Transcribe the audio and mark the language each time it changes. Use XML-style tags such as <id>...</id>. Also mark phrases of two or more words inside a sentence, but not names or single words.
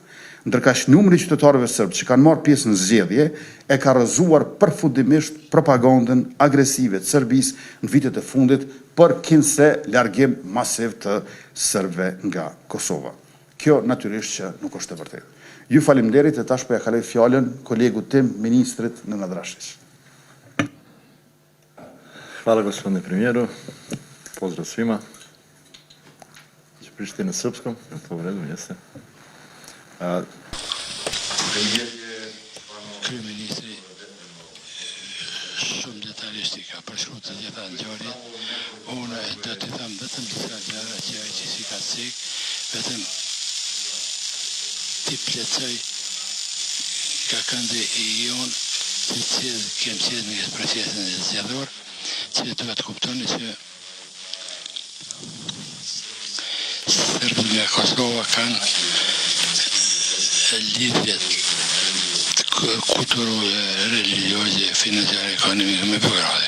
<sq>Ndërkaq numri i qytetarëve serb që kanë marrë pjesë në zgjedhje e ka rrëzuar përfundimisht propagandën agresive të Serbisë në vitet e fundit për kinse largim masiv të serbëve nga Kosova. Kjo natyrisht që nuk është e vërtetë. Ju faleminderit e tash po ja kaloj fjalën kolegut tim, ministrit Nenad Rashić.</sq> <sr>Hvala gospodine premijeru. Pozdrav svima. Ću pričati na srpskom, je to u redu, jeste?</sr> <sq>Kryeministri shumë detajisht i ka përshkruar të gjitha ngjarjet. Unë do të them vetëm disa gjëra që ai si ka sik, vetëm ti plotësoj ka këndi i jonë të cilë kemë qenë në procesin zgjedhor, që duhet të kuptoni që serbët nga Kosova kanë lidhjet kulturore, religjioze, financiare, ekonomike me Beogradin.</sq>